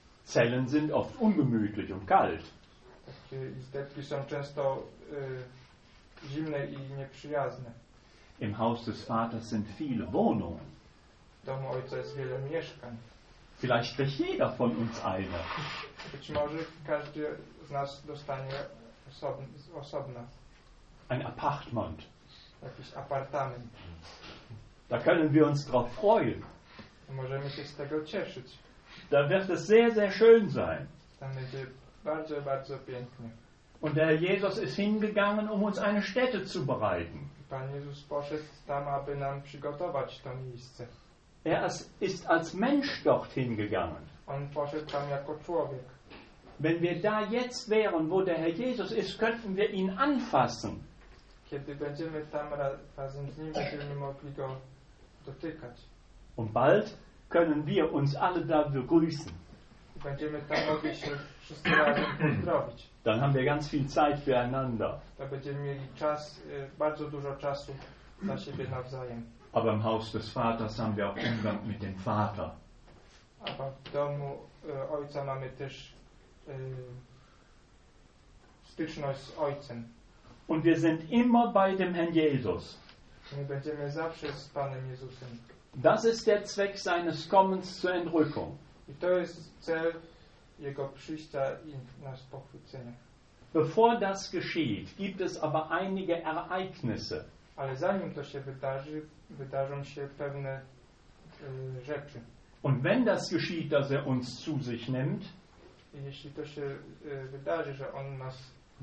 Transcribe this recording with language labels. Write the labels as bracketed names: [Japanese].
[German] Zellen sind oft ungemütlich und kalt. [Polish] Takie izdebki są często zimne i nieprzyjazne. [German] Im Haus des Vaters sind viele Wohnungen. [Polish] W domu ojca jest wiele mieszkań. [German] Vielleicht kriegt jeder von uns eine. [Polish] Być może każdy z nas dostanie osobna. [German] Ein Apartment. [Polish] Jakiś apartament. [German] Da können wir uns drauf freuen. [Polish] Możemy się z tego cieszyć. [German] Da wird es sehr, sehr schön sein. Dann [Polish] będzie bardzo, bardzo pięknie. [German] Und der Jesus ist hingegangen, um uns eine Stätte zu bereiten. [Polish] Pan Jezus poszedł tam, aby nam przygotować to miejsce. [German] Er ist als Mensch dorthin gegangen. [Polish] On poszedł tam jako człowiek. [German] Wenn wir da jetzt wären, wo der Herr Jesus ist, könnten wir ihn anfassen. [Polish] Kiedy będziemy tam razem z nim, będziemy mogli go dotykać. [German] Und bald können wir uns alle da begrüßen. [Polish] Będziemy tam mogli się wszyscy razem pozdrowić. [German] Dann haben wir ganz viel Zeit füreinander. Da [Polish] będziemy mieli czas, bardzo dużo czasu dla siebie nawzajem. [German] Aber im Haus des Vaters haben wir auch Umgang mit dem Vater. Aber [Polish] w domu ojca mamy też styczność z ojcem. [German] Und wir sind immer bei dem Herrn Jesus. [Polish] My będziemy zawsze z Panem Jezusem. [German] Das ist der Zweck seines Kommens zur Entrückung. [Polish] I to jest cel jego przyjścia i nas pochwycenia. [German] Bevor das geschieht, gibt es aber einige Ereignisse. [Polish] Ale zanim to się wydarzy, wydarzą się pewne rzeczy. [German] Und wenn das geschieht, dass er uns zu sich nimmt, [Polish] jeśli to się wydarzy, że on nas